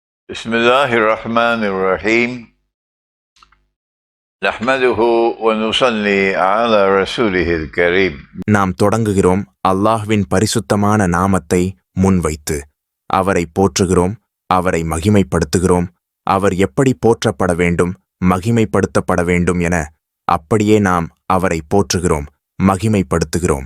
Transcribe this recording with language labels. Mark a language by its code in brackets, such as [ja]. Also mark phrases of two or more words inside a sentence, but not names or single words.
[ar] بسم الله الرحمن الرحيم نحمده ونصلي على رسوله الكريم. [ta] நாம் தொடங்குகிறோம் அல்லாஹ்வின் பரிசுத்தமான நாமத்தை முன்வைத்து. அவரை போற்றுகிறோம், அவரை மகிமைப்படுத்துகிறோம். அவர் எப்படி போற்றப்பட வேண்டும், மகிமைப்படுத்தப்பட வேண்டும் என அப்படியே நாம் அவரை போற்றுகிறோம், மகிமைப்படுத்துகிறோம்.